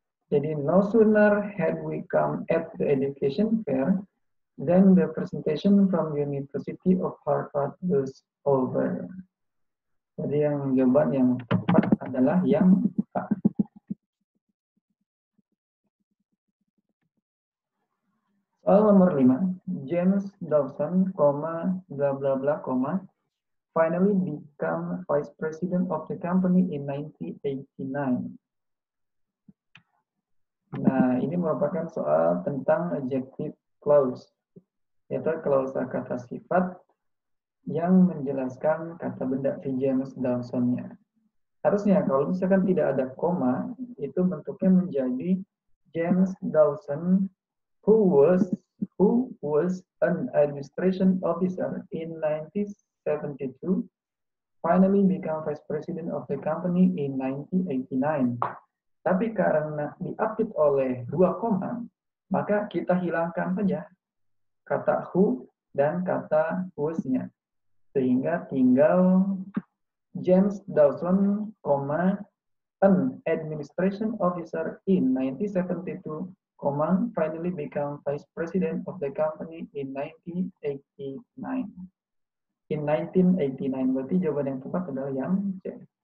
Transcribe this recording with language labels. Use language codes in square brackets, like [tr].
[en] Jadi no sooner had we come at the education fair than the presentation from University of Harvard was over. [id] Jadi yang jawaban yang tepat adalah yang A. Soal nomor 5. [en] James Dawson, bla bla bla, finally become vice president of the company in 1989. [id] Nah, ini merupakan soal tentang adjective clause, yaitu klausa kata sifat yang menjelaskan kata benda si James Dawson-nya. Harusnya kalau misalkan tidak ada koma, itu bentuknya menjadi [en] James Dawson who was an administration officer in 1972 finally became vice president of the company in 1989. [id] Tapi karena diapit oleh 2 koma, maka kita hilangkan saja kata who dan kata was-nya. Sehingga tinggal [en] James Dawson, an administration officer in 1972, finally became vice president of the company in 1989. In 1989, [id] berarti jawaban yang tepat adalah yang C.